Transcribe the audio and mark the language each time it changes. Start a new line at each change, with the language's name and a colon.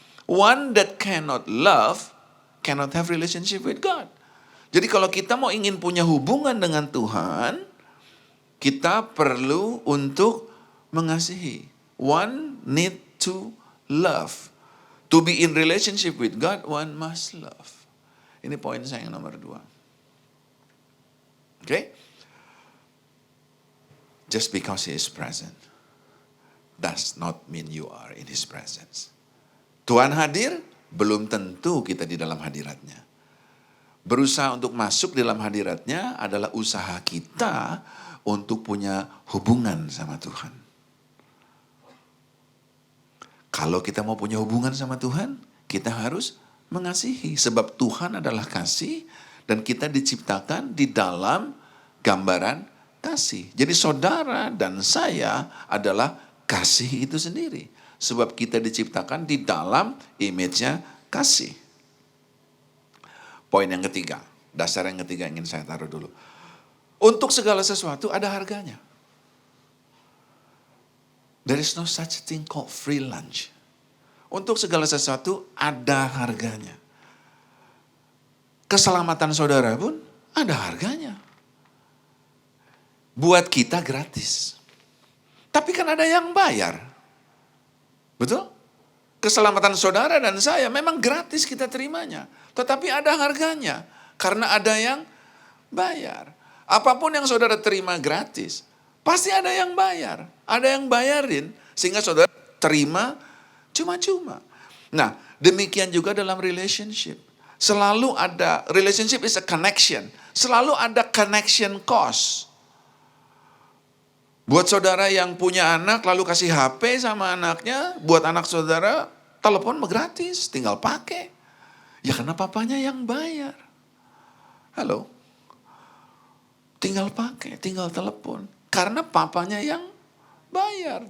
English: One that cannot love, cannot have relationship with God.
Indonesian: Jadi kalau kita mau ingin punya hubungan dengan Tuhan, kita perlu untuk mengasihi.
English: One need to love. To be in relationship with God, one must love.
Indonesian: Ini poin saya yang nomor 2.
English: Okay? Just because He is present does not mean you are in His presence.
Indonesian: Tuhan hadir, belum tentu kita di dalam hadiratnya. Berusaha untuk masuk di dalam hadiratnya adalah usaha kita untuk punya hubungan sama Tuhan. Kalau kita mau punya hubungan sama Tuhan, kita harus mengasihi. Sebab Tuhan adalah kasih dan kita diciptakan di dalam gambaran kasih. Jadi saudara dan saya adalah kasih itu sendiri. Sebab kita diciptakan di dalam image-nya kasih. Poin yang ketiga, dasar yang ketiga ingin saya taruh dulu. Untuk segala sesuatu ada harganya.
English: There is no such thing called free lunch.
Indonesian: Untuk segala sesuatu ada harganya. Keselamatan saudara pun ada harganya. Buat kita gratis. Tapi kan ada yang bayar. Betul? Keselamatan saudara dan saya memang gratis kita terimanya. Tetapi ada harganya. Karena ada yang bayar. Apapun yang saudara terima gratis, pasti ada yang bayar. Ada yang bayarin, sehingga saudara terima cuma-cuma. Nah, demikian juga dalam relationship. Selalu ada,
English: relationship is a connection.
Indonesian: Selalu ada
English: connection cost.
Indonesian: Buat saudara yang punya anak, lalu kasih HP sama anaknya, buat anak saudara, telepon gratis, tinggal pakai. Ya karena papanya yang bayar. Halo? Tinggal pakai, tinggal telepon. Karena papanya yang bayar.